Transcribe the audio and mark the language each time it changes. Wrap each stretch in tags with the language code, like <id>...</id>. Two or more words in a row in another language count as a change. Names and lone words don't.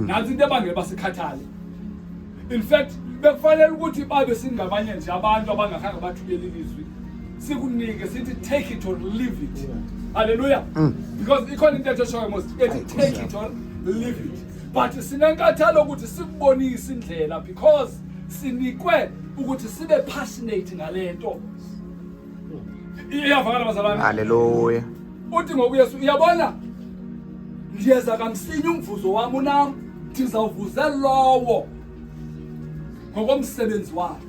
<xh>nazi into ebangela basikhathale.</xh> <en>In fact</en> <xh>bekufanele ukuthi babe singabanye nje abantu abangakhange bathukele ilizwi sikunike sithi</xh> <en>take it or leave it.</en> <xh>Hallelujah. Because ikhona into etshoshoyo mos ethi</xh> <en>take it or leave it.</en> <xh>But sinenkathalo ukuthi sikubonise indlela because sinikwe ukuthi sibe passionate ngalento. Iyavakala bazalwane. Hallelujah. Uthi ngokuyesu uyabona ngiyeza kamsinya umvuzo wami unami ndizawuvuza lowo ngokomsebenzi wakhe.</xh>